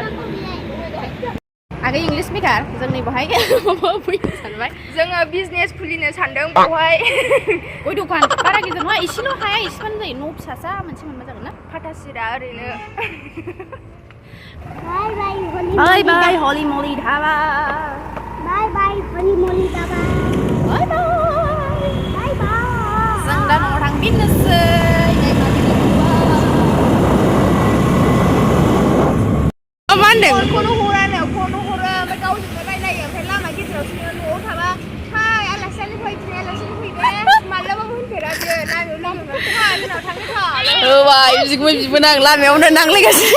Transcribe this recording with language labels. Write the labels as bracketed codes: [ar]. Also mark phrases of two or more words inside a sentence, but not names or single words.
[brx] आगै इंलिश मेकार जोंनि बेवहाय माबा फैनो सानबाय जोङो बिजनेस खुलिनो सानदों बेवहाय गय दखान बारा गिदिर नङा एसेल' हाया एसेबानो जायो न' फिसासा मोनसे मोनबा जागोन ना फाथासिरा ओरैनो [en] Bye bye Holy Moly Dhaba bye Holy Moly Dhaba [brx] bye जों दा न'आव थांफिननोसै मा होनदों फन हरो ओमफ्राय गावजोंनो रायलायो ओमफ्राय लामा गेजेरावसो न'आव थाबा हाय आलासियानो फैबाय मालाबाबो होनफेरा बियो नामायाव लोगो मोनबा जोंनाव थांनो होबाय बिबो नां लामायावनो नांलायगासिनो